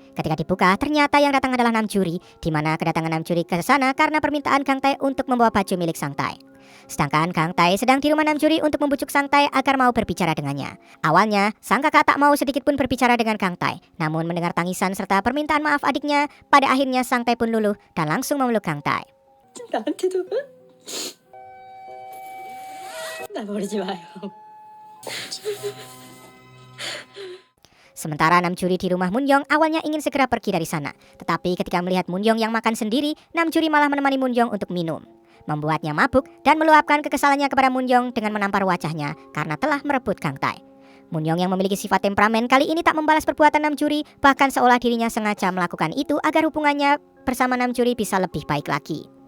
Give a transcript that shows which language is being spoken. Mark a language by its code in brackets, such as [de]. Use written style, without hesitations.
[id] Ketika dibuka, ternyata yang datang adalah Namjuri, di mana kedatangan Namjuri ke sana karena permintaan Kang Tae untuk membawa baju milik Sang Tae. Sedangkan Kang Tae sedang di rumah Namjuri untuk membujuk Sang Tae agar mau berbicara dengannya. Awalnya, sang kakak tak mau sedikit pun berbicara dengan Kang Tae. Namun mendengar tangisan serta permintaan maaf adiknya, pada akhirnya Sang Tae pun luluh dan langsung memeluk Kang Tae. [ko] 나한테도 나 버리지 마요. [id] Sementara Namjuri di rumah Moon-young awalnya ingin segera pergi dari sana. Tetapi ketika melihat Moon-young yang makan sendiri, Namjuri malah menemani Moon-young untuk minum. Membuatnya mabuk dan meluapkan kekesalannya kepada Moon-young dengan menampar wajahnya karena telah merebut Kang Tae. Moon-young yang memiliki sifat temperamen kali ini tak membalas perbuatan Namjuri, bahkan seolah dirinya sengaja melakukan itu agar hubungannya bersama Namjuri bisa lebih baik lagi.